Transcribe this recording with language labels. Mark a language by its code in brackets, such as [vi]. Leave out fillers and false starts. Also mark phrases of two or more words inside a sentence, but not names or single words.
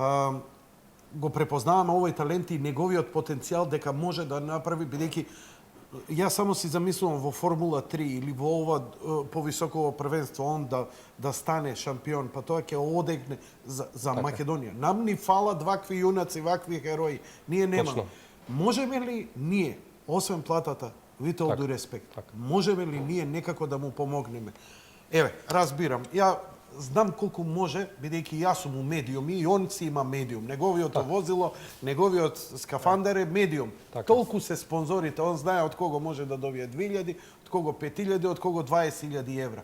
[mk] го препознаваме овој талент и неговиот потенцијал дека може да направи, бидејќи јас само си замислувам во Формула 3 или во ова повисоково првенство он да стане шампион, па тоа ќе одегне за Македонија. Нам ни фала вакви јунаци, вакви херои. Ние немаме. Точно. Можеме ли ние, освен платата, [en] with all due respect, [mk] можеме ли ние некако да му помогнеме? Еве, разбирам. Ја знам колку може, бидејќи јас сум у медиум и он си има медиум. Неговиот возило, неговиот скафандер е медиум. Толку се спонзорите, он знае од кого може да добие 2000, од кого 5000, од кого 20.000 евра.